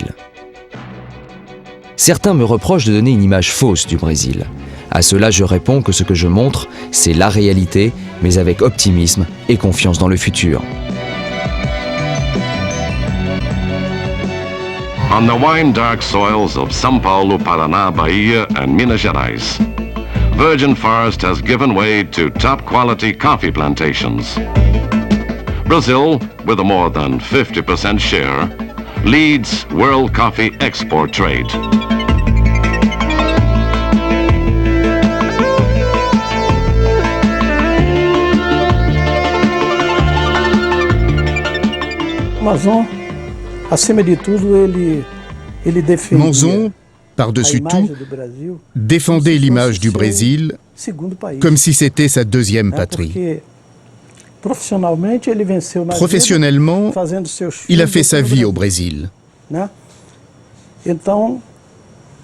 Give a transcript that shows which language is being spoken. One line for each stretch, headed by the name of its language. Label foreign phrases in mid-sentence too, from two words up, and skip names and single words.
French: Certains me reprochent de donner une image fausse du Brésil. À cela, je réponds que ce que je montre, c'est la réalité, mais avec optimisme et confiance dans le futur. »
English: On the wine-dark soils of São Paulo, Paraná, Bahia, and Minas Gerais, virgin forest has given way to top-quality coffee plantations. Brazil, with a more than 50% share, leads world coffee export trade.
Portuguese: Manzon, acima de tudo, ele defendia.
French: Manzon, par-dessus tout, défendait l'image du Brésil comme si c'était sa deuxième patrie. Professionnellement, il a fait sa vie au Brésil.